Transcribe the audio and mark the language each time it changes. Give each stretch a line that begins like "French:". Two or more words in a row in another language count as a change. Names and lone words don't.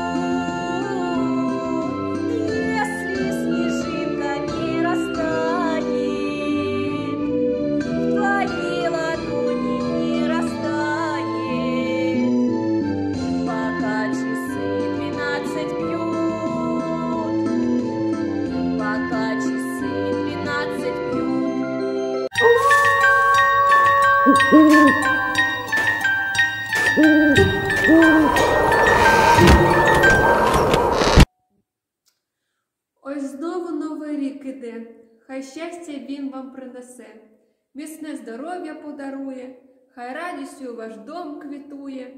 Russian: Если снежинка не растает, в твоей ладони не растает, пока часы 12 бьют, пока часы 12 бьют.
Ukrainian: Ой, знову новий рік іде, хай щастя він вам принесе, міцне здоров'я подарує, хай радістю ваш дом квітує.